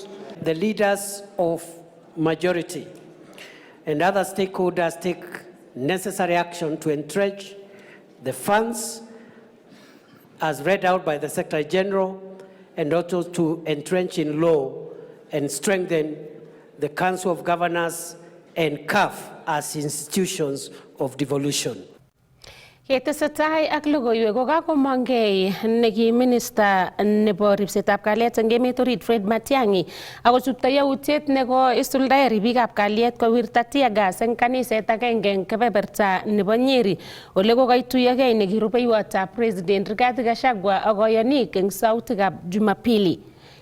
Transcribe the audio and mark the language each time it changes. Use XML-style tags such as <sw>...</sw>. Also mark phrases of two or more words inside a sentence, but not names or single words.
<en>The leaders of majority and other stakeholders take necessary action to entrench the funds as read out by the Secretary General, and also to entrench in law and strengthen the Council of Governors and CAF as institutions of devolution.</en> <kln>Ketesetai ak logoiwek ko kakomongei neki minister nebo ripsetab kalyet eng emet orit Fred Matiang'i akosubto yautiet neko isuldae ribikab kalyet kowirta</kln> <en>tear gas</en> <kln>eng kaniset agenge eng kebeberta nebo Nyeri ole kokaituyogei neki rubeiwotab President Rigathi Gachagua ak koyonik eng sautikab Jumapili.</kln>